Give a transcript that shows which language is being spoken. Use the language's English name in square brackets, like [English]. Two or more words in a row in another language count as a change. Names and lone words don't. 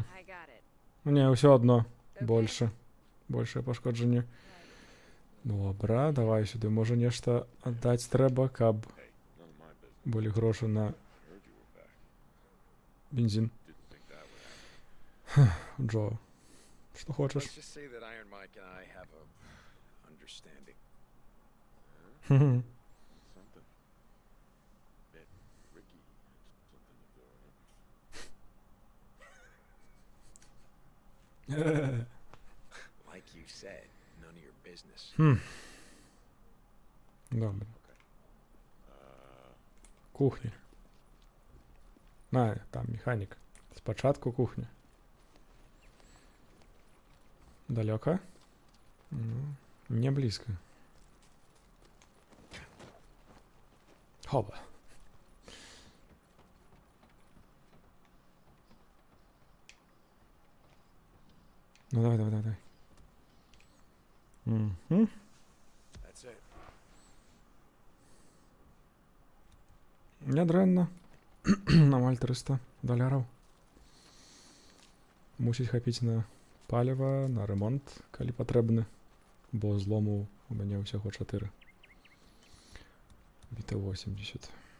[Belarusian] Не, ўсё адно. Большае пашкоджанне. Добра, давай сюды. Можа нешта аддаць трэба, каб былі грошы на бензин. Джо, што хочаш? [English] Let's just say that Iron Mike and I have a understanding. Something. Bet Ricky something to do. Like you said, none of your business. [Ukrainian] Добре. Кухня. [Belarusian] Там механік. Спачатку кухня. Далёка? [Russian] Не близко. Хоба. [Belarusian] Ну давай. [English] That's it. [Belarusian] Нядрэнна. Амаль $300. Мусіць хапіць на паліва, на ремонт, калі патрэбны. Бо злому у мяне ўсяго 4. Біта 80.